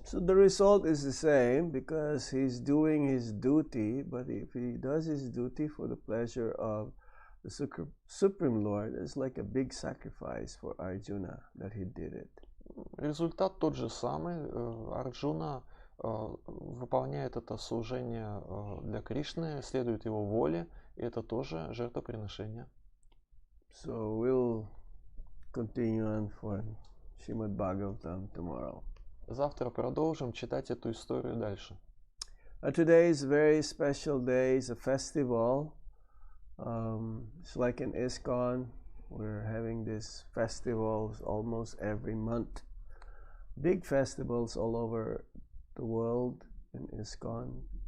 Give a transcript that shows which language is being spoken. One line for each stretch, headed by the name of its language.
English: So the result is the same because he's doing his duty, but if he does his duty for the pleasure of the Supreme Lord, it's like a big sacrifice for Arjuna that he did it.
Russian: Результат тот же самый. Арджуна выполняет это служение для Кришны, следует его воле, и это тоже жертвоприношение.
English: So we'll continue on for Srimad Bhagavatam tomorrow.
Russian: Завтра продолжим читать эту историю дальше.
English: Today is a very special day. It's a festival. It's like in ISKCON. We're having these festivals almost every month. Big festivals all over the world in ISKCON.